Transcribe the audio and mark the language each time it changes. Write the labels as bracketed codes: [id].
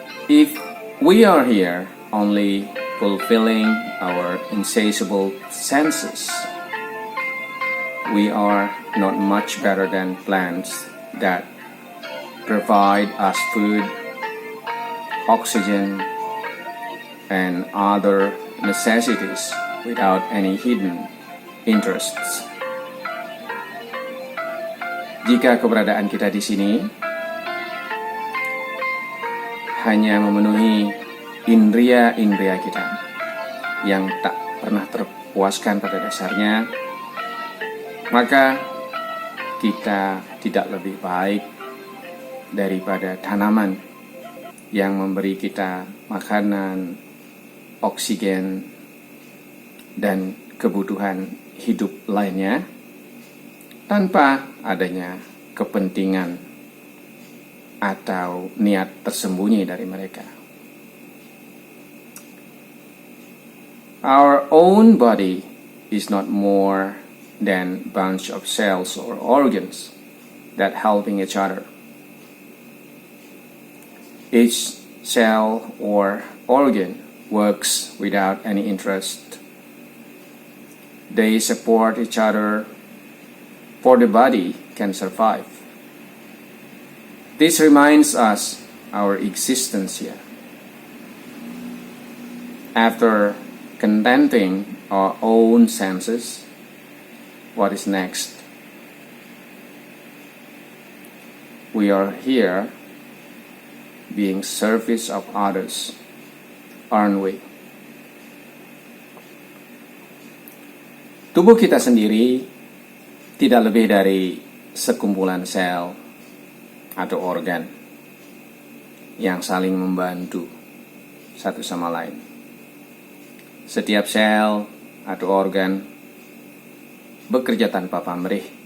[en] If we are here only fulfilling our insatiable senses, we are not much better than plants that provide us food, oxygen, and other necessities without any hidden interests. [id] Jika keberadaan kita di sini hanya memenuhi indria-indria kita yang tak pernah terpuaskan pada dasarnya, maka kita tidak lebih baik daripada tanaman yang memberi kita makanan, oksigen, dan kebutuhan hidup lainnya tanpa adanya kepentingan atau niat tersembunyi dari mereka. [en] Our own body is not more than a bunch of cells or organs that helping each other. Each cell or organ works without any interest. They support each other for the body can survive. This reminds us our existence here. After contenting our own senses, what is next? We are here being service of others, aren't we? [id] Tubuh kita sendiri tidak lebih dari sekumpulan sel atau organ yang saling membantu satu sama lain. Setiap sel atau organ bekerja tanpa pamrih.